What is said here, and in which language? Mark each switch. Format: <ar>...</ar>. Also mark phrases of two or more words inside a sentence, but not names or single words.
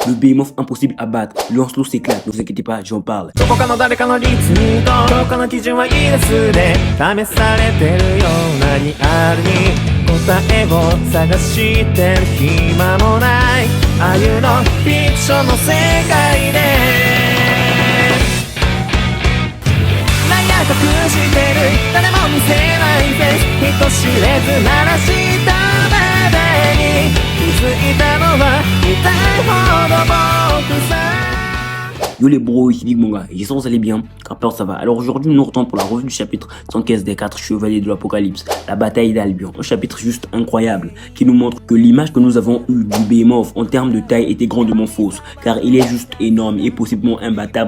<fr>le behemoth impossible à battre. Lancelot s'éclate, ne vous inquiétez pas, j'en parle.</fr> <ja>どこかの誰かのリツイートどこの基準はギネスで試されてるようなリアルに答えを探してる暇もないああいうのフィクションの世界でなんや隠してる誰も見せないフェイス人知れず鳴らしたまでに気づいたのは痛いほど僕さ</ja> <fr>Yo les bros, ici Big Manga, et j'espère que vous allez bien, rappeur ça va. Alors aujourd'hui nous nous retrouvons pour la revue du chapitre 115 des 4 chevaliers de l'Apocalypse, la bataille d'Albion. Un chapitre juste incroyable, qui nous montre que l'image que nous avons eue du Behemoth en termes de taille était grandement fausse, car il est juste énorme et possiblement imbattable.</fr>